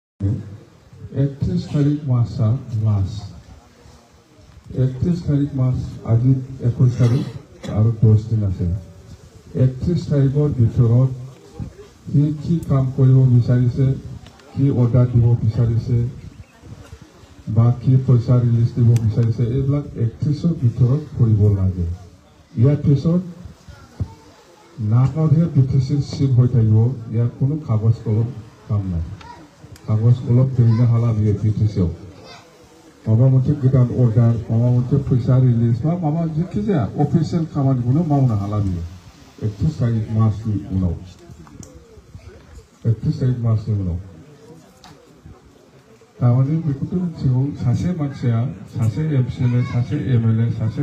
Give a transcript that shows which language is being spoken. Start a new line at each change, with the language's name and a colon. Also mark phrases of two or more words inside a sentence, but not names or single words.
Assamese: 31 তারিখ মাসা লাস্ট 31 তারিখ মাস আজি 21 তারিখ আৰু 10 দিন আছে 31 তাৰিখৰ ভিতৰত কি কাম কৰিব বিচাৰিছে কি অৰ্ডাৰ দিব বিচাৰিছে বা কি পইচা ৰিলিজ দিব বিচাৰিছে এইবিলাক 31ৰ ভিতৰত কৰিব লাগে ইয়াৰ পিছত নামতহে বিটিচিৰ চিপ হৈ থাকিব ইয়াৰ কোনো কাগজ কলম কাম নাই কাগজ কলম দিলে
Bodo: हाला बियो बिटिसिआव माबा मोनसे गोदान अर्डार माबा मोनसे फैसा रिलिज बा माबा जेखि जाया अफिसियेल खामानिखौनो मावनो हाला बियो 31 तारिख मासनि उनाव 31 तारिख मासनि उनाव तामाने बेखौथ' मिथिगौ सासे मानसिया सासे एमसिएलए सासे एमएलए सासे